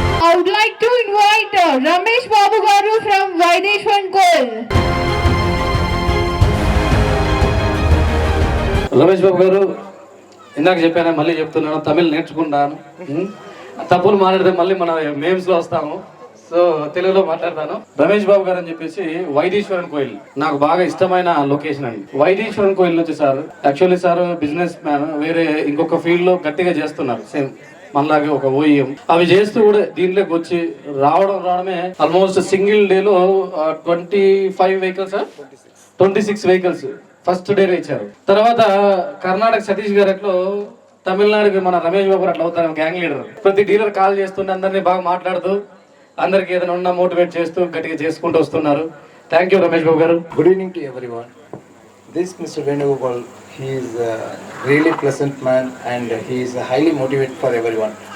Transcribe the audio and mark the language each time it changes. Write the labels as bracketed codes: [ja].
[en] I would like to invite Ramesh Babu Garu from Vaideshwan Kol. [te] Ramesh Babu గారు, ఇందాక చెప్పాను మళ్ళీ చెప్తున్నాను, తమిళ్ నేర్చుకుంటాను. తప్పులు మాట్లాడితే మళ్ళీ మన మేమ్స్ లో వస్తాము. సో తెలుగులో మాట్లాడతాను. రమేష్ బాబు గారు అని చెప్పేసి వైదీశ్వరన్ కోయిల్ నాకు బాగా ఇష్టమైన లొకేషన్ అండి. వైదీశ్వరన్ కోయిల్ నుంచి sir actually sir business man, వేరే ఇంకొక ఫీల్డ్ లో గట్టిగా చేస్తున్నారు. సేమ్ మనలాగే ఒక ఓఈఎం అవి చేస్తూ కూడా దీంట్లోకి వచ్చి రావడమే ఆల్మోస్ట్ సింగిల్ డే లో 25 వెహికల్స్ 26 వెహికల్స్ ఫస్ట్ డే ఇచ్చారు. తర్వాత కర్ణాటక సతీష్ గారు అట్లో, తమిళనాడుకి మన రమేష్ బాబు అట్లా అవుతారు గ్యాంగ్ లీడర్. ప్రతి డీలర్ కాల్ చేస్తుంటే అందరినీ బాగా మాట్లాడుతూ అందరికి ఏదైనా ఉన్నా మోటివేట్ చేస్తూ గట్టిగా చేసుకుంటూ వస్తున్నారు. థ్యాంక్ యూ రమేష్ బాబు గారు. [en] Good evening to everyone. This Mr. Venugopal, he is a really pleasant man and he is highly motivated for everyone.